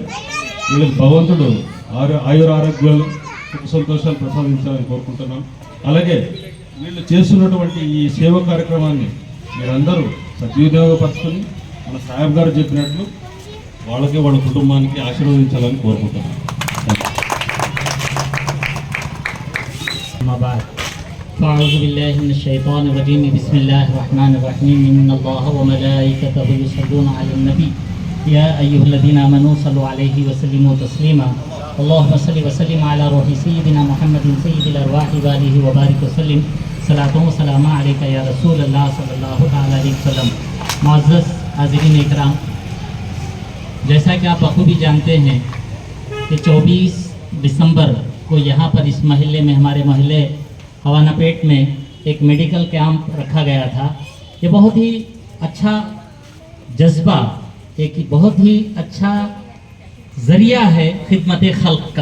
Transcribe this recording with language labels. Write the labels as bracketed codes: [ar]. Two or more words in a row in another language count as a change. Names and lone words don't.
[te] వీళ్ళకి భగవంతుడు ఆయుర ఆరోగ్యాలు సుఖ సంతోషాలు ప్రసాదించాలని కోరుకుంటున్నాం. అలాగే వీళ్ళు చేస్తున్నటువంటి ఈ సేవా కార్యక్రమాన్ని మీరందరూ సద్వినియోగపరచుకొని మన సాహెబ్ గారు చెప్పినట్లు వాళ్ళకి వాళ్ళ కుటుంబానికి ఆశీర్వదించాలని కోరుకుంటున్నాను. [ar] أعوذ بالله من الشيطان الرجيم بسم الله الرحمن الرحيم إن الله وملائكته يصلون على النبي يا أيها الذين آمنوا صلوا عليه وسلموا تسليما اللهم صل وسلم على روح سيدنا محمد سيد الأرواح وآله وبارك وسلم صلاة وسلام عليك يا رسول الله صلى الله عليه वसल्लम। [ur] معزز حاضرین اکرام، جیسا کہ آپ بخوبی جانتے ہیں کہ 24 دسمبر کو یہاں پر اس محلے میں، ہمارے محلے ہوانا پیٹ میں ایک [en] medical camp [ur] رکھا گیا تھا. یہ بہت ہی اچھا جذبہ، ایک بہت ہی اچھا ذریعہ ہے خدمت خلق کا.